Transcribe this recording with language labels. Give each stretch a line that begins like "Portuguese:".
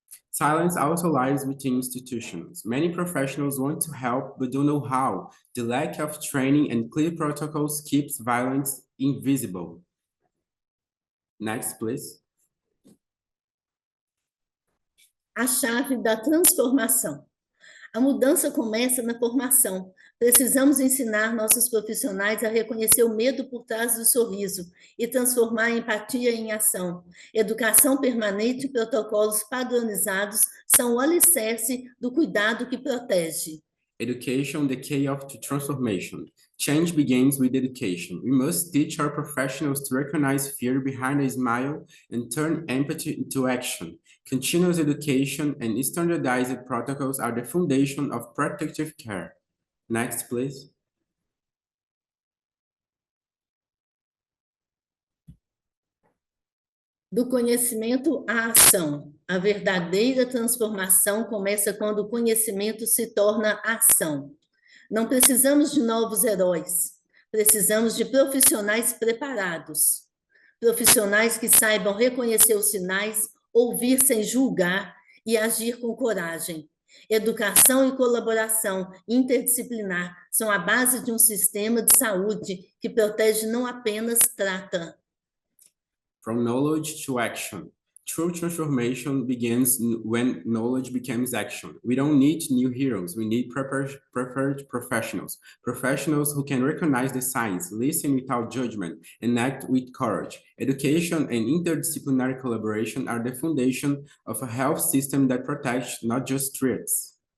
English: Silence also lies within institutions. Many professionals want to help but don't know how. The lack of training and clear protocols keeps violence invisible. Next, please.
Portuguese: A chave da transformação. A mudança começa na formação. Precisamos ensinar nossos profissionais a reconhecer o medo por trás do sorriso e transformar a empatia em ação. Educação permanente e protocolos padronizados são o alicerce do cuidado que protege.
English: Education, the key of transformation. Change begins with education. We must teach our professionals to recognize fear behind a smile and turn empathy into action. Continuous education and standardized protocols are the foundation of protective care. Next, please.
Portuguese: Do conhecimento à ação. A verdadeira transformação começa quando o conhecimento se torna ação. Não precisamos de novos heróis, precisamos de profissionais preparados. Profissionais que saibam reconhecer os sinais, ouvir sem julgar e agir com coragem. Educação e colaboração interdisciplinar são a base de um sistema de saúde que protege, não apenas trata.
English: From knowledge to action. True transformation begins when knowledge becomes action. We don't need new heroes. We need prepared professionals. Professionals who can recognize the signs, listen without judgment, and act with courage. Education and interdisciplinary collaboration are the foundation of a health system that protects, not just treats.